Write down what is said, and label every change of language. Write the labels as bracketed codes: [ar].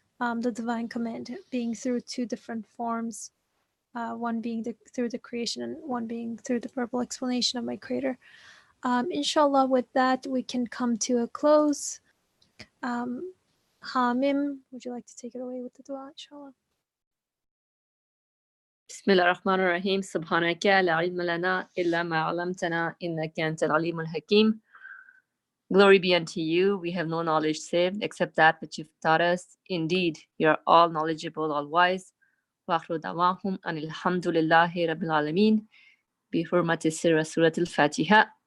[en] The divine command being through two different forms, one being through the creation and one being through the verbal explanation of my creator. Inshallah, with that, we can come to a close. Hamim, would you like to take it away with the dua, inshallah? [ar] بسم الله الرحمن الرحيم سبحانك لا علم لنا إلا ما علمتنا إنك أنت العليم الحكيم. [en] Glory be unto you. We have no knowledge save except that which you've taught us. Indeed, you are all knowledgeable, all wise. [ar] وآخر دعواهم أن الحمد لله رب العالمين بحرمة سر سورة الفاتحة.